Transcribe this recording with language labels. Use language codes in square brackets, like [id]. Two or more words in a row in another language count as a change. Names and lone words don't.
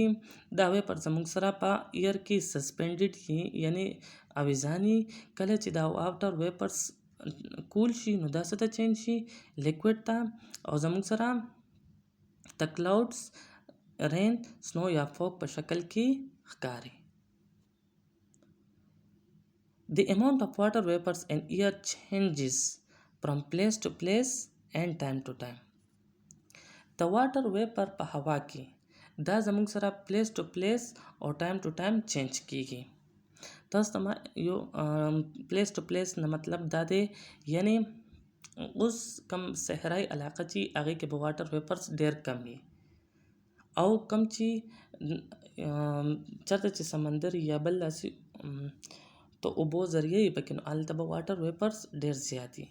[ps] دا ویپر زموږ سره په ایر کې سسپینډډ شي یعنی اویزانی کله چې دا [en] water vapors [ps] کول شي نو دا څه ته چینج شي لیکوډ ته او زموږ سره د [en] clouds rain snow [ps] یا فوګ په شکل کې ښکاري. [en] The amount of water vapors in air changes from place to place and time to time. [ps] د [en] water vapor [ps] په هوا کې دا زموږ سره [en] place to place [ps] او [en] time to time change [ps] کیږي. تاسو ته یو [en] place to place [ps] نه مطلب دا دی یعنی اوس کم صحرایي علاقه چې هغې کې به [en] water vapors [ps] ډېر کم وي او کم چې چېرته چې سمندر یا بل داسې تو اوبو ذریعه یې پکې نو هلته به [en] water vapors [ps] ډېر زیات وي.